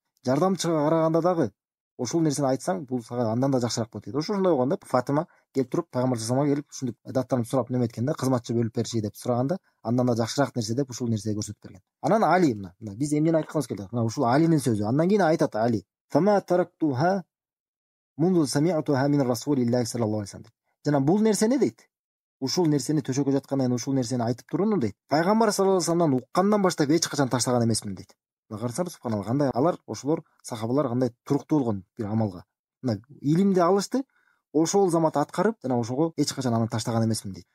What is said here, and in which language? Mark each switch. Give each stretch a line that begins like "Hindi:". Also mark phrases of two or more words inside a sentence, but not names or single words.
Kyrgyz: Жардамчыга караганда дагы ошол нерсени айтсаң, бул сага андан да жакшыраак болот дейт. Ошондой болгондо Фатима келип туруп пайгамбар саламга келип ушинтип даттанып сурап неме эткенде, кызматчы бөлүп бериши деп сураганда, андан да жакшыраак нерсе деп ушул нерсени көрсөтүп берген. Анан Али, мына биз эмнени айткыбыз келет? Мына ушул Алинин сөзү. Андан кийин айтат Али:
Arabic: "فما تركتها منذ سمعتها من رسول الله صلى الله عليه وسلم."
Kyrgyz: Жана бул нерсени дейт, ушул нерсени төшөккө жаткандан кийин ушул нерсени айтып турууну дейт, пайгамбар
Arabic: صلى الله عليه وسلم
Kyrgyz: уккандан баштап эч качан таштаган эмесмин дейт. Карасаңыз, субханалла, кандай алар, ошолор сахабалар кандай туруктуу болгон бир амалга. Мына илимди алышты, ошол замат аткарып, жана ошого эч качан аны таштаган эмесмин дейт.